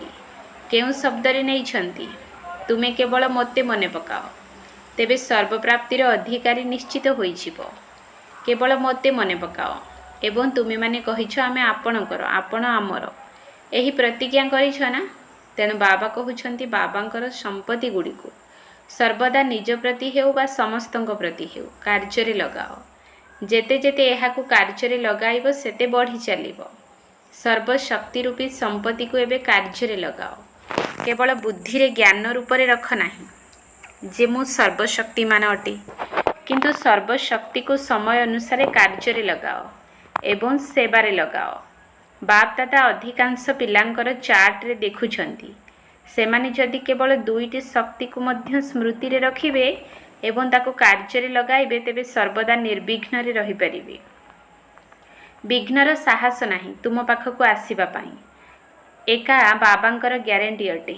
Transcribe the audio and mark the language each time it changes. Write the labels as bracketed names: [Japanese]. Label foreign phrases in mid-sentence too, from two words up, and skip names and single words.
[Odia] କେଉ ଶବ୍ଦ ରେ ନହିଁ ଛନ୍ତି? ତୁମେ କେବଳ ମତେ ମନେ ପକାଅ ତେବେ ସର୍ବପ୍ରାପ୍ତିର ଅଧିକାରୀ ନିଶ୍ଚିତ ହୋଇଛିବ। କେବଳ ମତେ ମନେ ପକାଅ ଏବଂ ତୁମେ ମାନେ କହିଛ ଆମେ ଆପଣଙ୍କର ଆପଣ ଆମର, ଏହି ପ୍ରତିଜ୍ଞା କରିଛ ନା। ତେଣୁ ବାବା କହୁଛନ୍ତି ବାବାଙ୍କର ସମ୍ପତ୍ତି ଗୁଡ଼ିକୁ ସର୍ବଦା ନିଜ ପ୍ରତି ହେଉ ବା ସମସ୍ତଙ୍କ ପ୍ରତି ହେଉ କାର୍ଯ୍ୟ ଲଗାଅ। ଯେତେ ଯେତେ ଏହାକୁ କାର୍ଯ୍ୟ ଲଗାଇବ ସେତେ ବଢ଼ି ଚାଲିବ। ସର୍ବଶକ୍ତି ରୂପୀ ସମ୍ପତ୍ତି କୁ ଏବେ କାର୍ଯ୍ୟ ଲଗାଅ। କେବଳ ବୁଦ୍ଧି ରେ ଜ୍ଞାନ ରୂପରେ ରଖ ନାହିଁ ଯେ ମୁଁ ସର୍ବଶକ୍ତିମାନ ଅଟେ, କିନ୍ତୁ ସର୍ବଶକ୍ତି କୁ ସମୟ ଅନୁସାରେ କାର୍ଯ୍ୟ ଲଗାଅ ଏବଂ ସେବାରେ ଲଗାଅ। ବାପ ଦାଦା ଅଧିକାଂଶ ପିଲାଙ୍କର ଚାର୍ଟ ରେ ଦେଖୁଛନ୍ତି ସେମାନେ ଯଦି କେବଳ ଦୁଇଟି ଶକ୍ତି କୁ ମଧ୍ୟ ସ୍ମୃତି ରେ ରଖିବେ ଏବଂ ତାକୁ କାର୍ଯ୍ୟ ଲଗାଇବେ ତେବେ ସର୍ବଦା ନିର୍ବିଘ୍ନ ରେ ରହି ପାରିବେ। ବିଘ୍ନର ସାହସ ନାହିଁ ତୁମ ପାଖକୁ ଆସିବା ପାଇଁ, ଏକା ବାବାଙ୍କର ଗ୍ୟାରେଣ୍ଟି ଅଟେ।